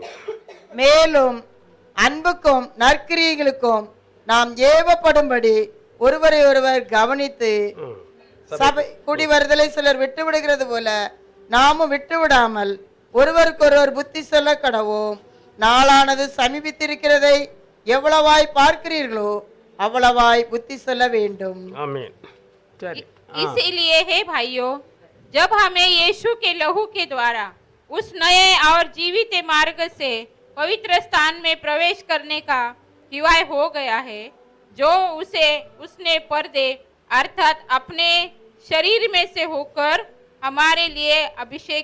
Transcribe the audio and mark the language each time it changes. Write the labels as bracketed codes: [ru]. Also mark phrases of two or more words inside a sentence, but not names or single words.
[ta] மேலும் அன்புக்கும் நற்கிரியைகளுக்கும் நாம் ஏவப்படும்படி ஒருவரை ஒருவர் கவனித்து சபை கூடி வருதலை சிலர் விட்டு விடுகிறது போல நாமும் விட்டு விடாமல் ஒருவருக்கொருவர் புத்தி சொல்ல கடவோம். நாளானது சமீபித்திருக்கிறதை எவ்வளவாய் பார்க்கிறீர்களோ அவ்வளவாய் புத்தி சொல்ல வேண்டும். ஆமென். சரி. [hi] इसीलिए हे भाइयों, जब हमें यीशु के लहू के द्वारा उस नए और जीवित मार्ग से पवित्र स्थान में प्रवेश करने का हिवाय हो गया है, जो उसने पर्दे अर्थात अपने शरीर में से होकर हमारे लिए अभिषेक